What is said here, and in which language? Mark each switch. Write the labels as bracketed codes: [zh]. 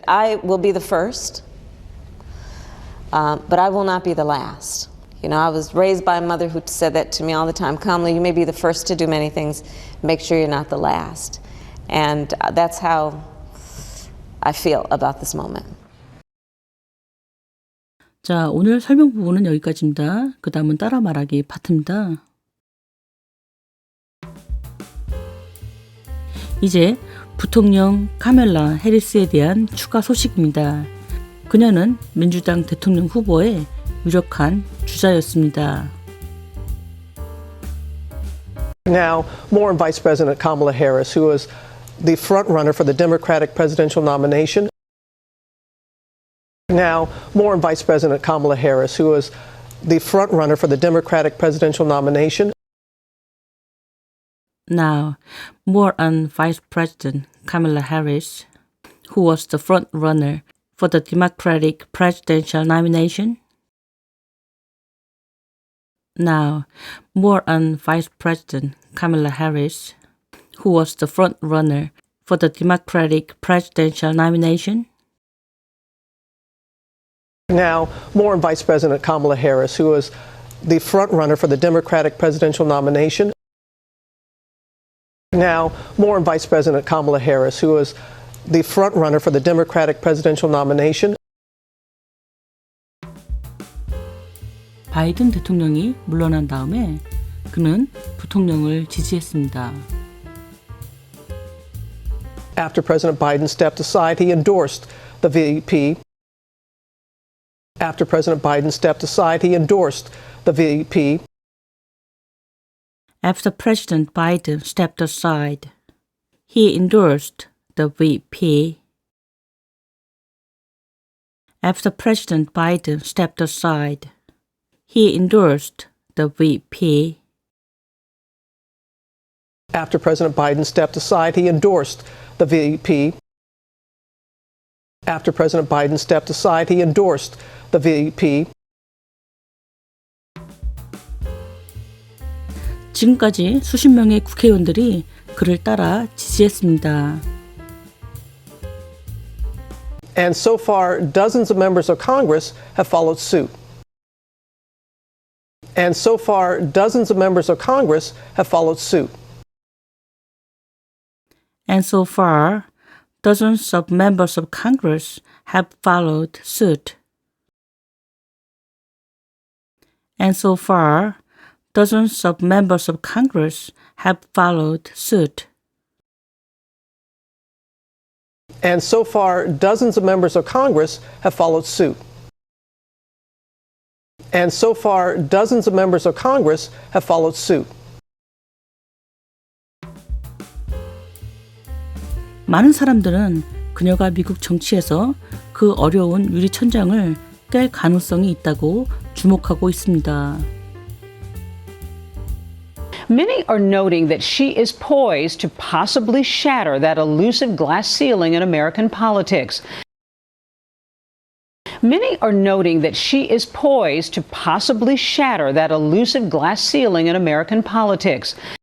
[en] I will be the first, but I will not be the last. You know, I was raised by a mother who said that to me all the time. Kamala, you may be the first to do many things. Make sure you're not the last. And that's how I feel about this moment. [ko] 자, 오늘 설명 부분은 여기까지입니다. 그 다음은 따라 말하기 파트입니다. 이제 부통령 카멜라 해리스에 대한 추가 소식입니다. 그녀는 민주당 대통령 후보의 유력한 주자였습니다. [en] Now, more on Vice President Kamala Harris, who is the front runner for the Democratic presidential nomination. Now, more on Vice President Kamala Harris, who is the front runner for the Democratic presidential nomination. Now, more on Vice President Kamala Harris, who was the front runner for the Democratic presidential nomination. Now, more on Vice President Kamala Harris, who was the front runner for the Democratic presidential nomination. Now, more on Vice President Kamala Harris, who is the front runner for the Democratic presidential nomination. Now, more on Vice President Kamala Harris, who is the front runner for the Democratic presidential nomination. [ko] 바이든 대통령이 물러난 다음에 그는 부통령을 지지했습니다. [en] After President Biden stepped aside, he endorsed the VP. After President Biden stepped aside, he endorsed the VP. After President Biden stepped aside, he endorsed the VP. After President Biden stepped aside, he endorsed the VP. After President Biden stepped aside, he endorsed the VP. After President Biden stepped aside, he endorsed the VP. [ko] 지금까지 수십 명의 국회의원들이 그를 따라 지지했습니다. [en] And so far, dozens of members of Congress have followed suit. And so far, dozens of members of Congress have followed suit. And so far, dozens of members of Congress have followed suit. And so far, dozens of members of Congress have followed suit. And so far, dozens of members of Congress have followed suit. And so far, dozens of members of Congress have followed suit. [ko] 많은 사람들은 그녀가 미국 정치에서 그 어려운 유리천장을 깰 가능성이 있다고 주목하고 있습니다. [en] Many are noting that she is poised to possibly shatter that elusive glass ceiling in American politics. Many are noting that she is poised to possibly shatter that elusive glass ceiling in American politics.